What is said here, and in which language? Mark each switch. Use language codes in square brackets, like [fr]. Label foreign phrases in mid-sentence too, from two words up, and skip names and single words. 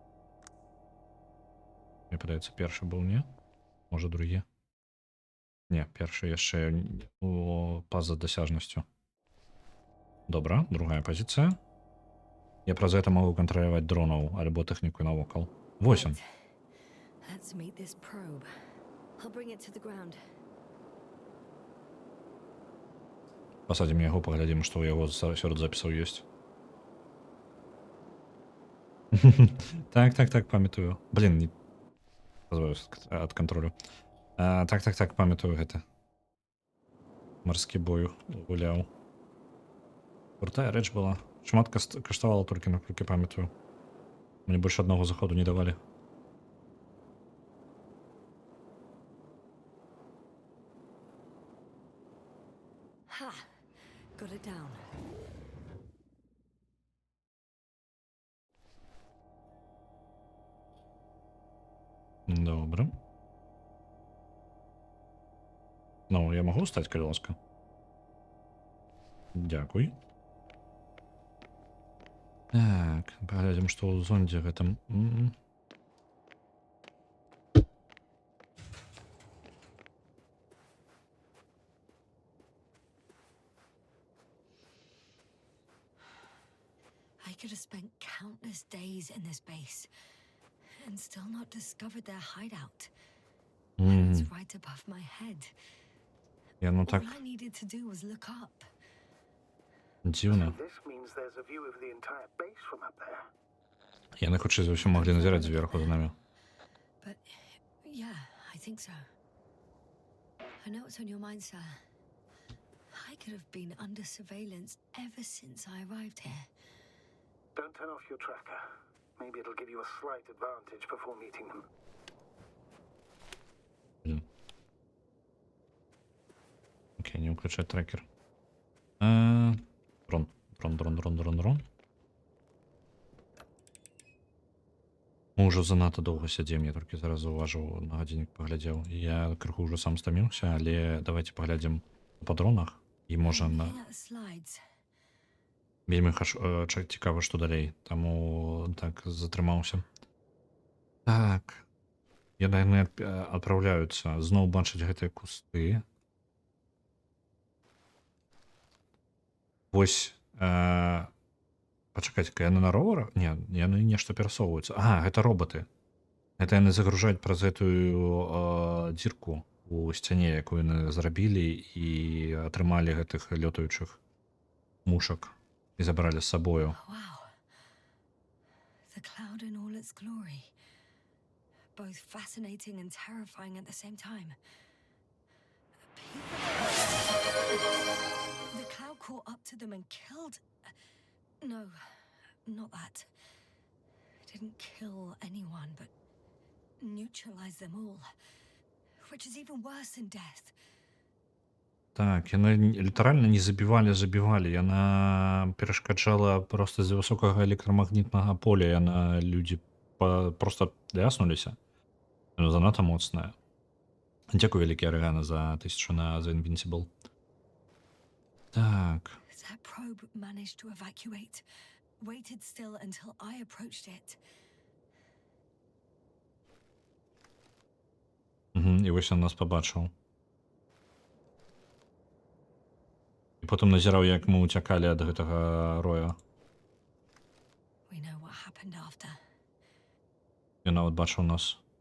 [be] Мне падаецца, першы быў, не? Можа, другі? Не, першы яшчэ па-за дасяжнасцю. Добра, другая пазіцыя. Я праз гэта магу кантраляваць дронаў альбо тэхніку навокал. Вось ён. [en] Let's meet this probe. I'll bring it to the ground. [be] Пасадзім яго, паглядзім, што ў яго сярод запісаў ёсць. Так, памятаю. Блін, не пазваюся ад кантролю. Так, памятаю гэта. Марскі бой гуляў. Крутая рэч была. Шмат каштавала толькі, наколькі памятаю. Мне больш аднаго заходу не давалі. Ha! [en] Got it down. [be] Добра. Ну, я магу стаць, калі ласка? Дзякуй. Так, паглядзім, што ў зондзе гэтым. [en] I could have spent countless days in this base and still not discovered their hideout. It's right above my head. [be] Я, ну так, [en] All I needed to do was look up. [be] дзіўна. [en] This means there's a view of the entire base from up there. [be] Яны, хутчэй за ўсё, маглі назіраць зверху за намі. [en] But yeah, I think so. I know it's on your mind, sir. I could have been under surveillance ever since I arrived here. Don't turn off your tracker. Maybe it'll give you a slight advantage before meeting them. [ru] Окей, не выключать трекер. [be] Дрон. Мы ўжо занадта доўга сядзім, я толькі зараз заўважыў, на гадзіннік паглядзеў. Я крыху ўжо сам стаміўся, але давайте паглядзім па дронах і можа на... [en] Looking at the slides. [be] Вельмі цікава, што далей, таму так затрымаўся. Так. Яны адпраўляюцца. Зноў бачыць гэтыя кусты. Вось, пачакайце-ка, яны на роварах? Не, яны нешта перасоўваюцца. Гэта роботы. Гэта яны загружаюць праз гэтую дзірку у сцяне, якую яны зрабілі і атрымалі гэтых лётаючых мушак і забралі з сабою. [en] Wow. The cloud in all its glory. Both fascinating and terrifying at the same time. The cloud caught up to them and killed... No, not that. It didn't kill anyone, but neutralized them all. Which is even worse than death. [be] Так, яны літаральна не забівалі. Яна перашкаджала проста з-за высокага электрамагнітнага поля. Яна людзі проста ляснуліся. Яна занадта моцная. Дзякуй вялікі, Арыгана, за 1000 на The Invincible. Так. [en] That probe managed to evacuate. Waited still until I approached it. [be] І вось ён нас пабачыў. І потым назіраў, як мы ўцякалі ад гэтага роя. [en] We know what happened after. [be] Ён нават бачыў нас.